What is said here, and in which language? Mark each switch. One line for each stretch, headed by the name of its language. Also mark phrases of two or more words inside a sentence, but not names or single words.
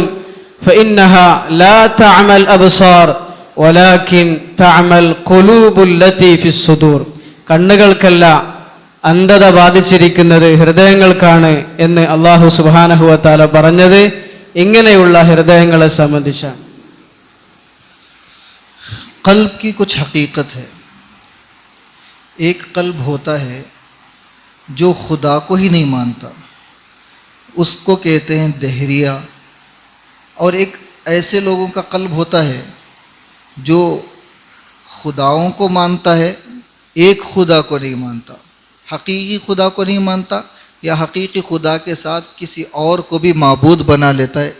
Arabic: فإنها لا تعمى الأبصار ولكن تعمى القلوب التي في الصدور.
Malayalam: കണ്ണുകൾക്കല്ല അന്ധത ബാധിച്ചിരിക്കുന്നത് ഹൃദയങ്ങൾക്കാണ് എന്ന്
Arabic: الله سبحانه وتعالى
Malayalam: പറഞ്ഞത് ഇങ്ങനെയുള്ള ഹൃദയങ്ങളെ സംബന്ധിച്ചാണ്.
Hindi: कल्ब की कुछ हकीकत है. एक कल्ब होता है जो खुदा को ही नहीं मानता, उसको कहते हैं दहरिया. और एक ऐसे लोगों का कल्ब होता है जो खुदाओं को मानता है, एक खुदा को नहीं मानता, हकीकी खुदा को नहीं मानता, या हकीकी खुदा के साथ किसी और को भी माबूद बना लेता है.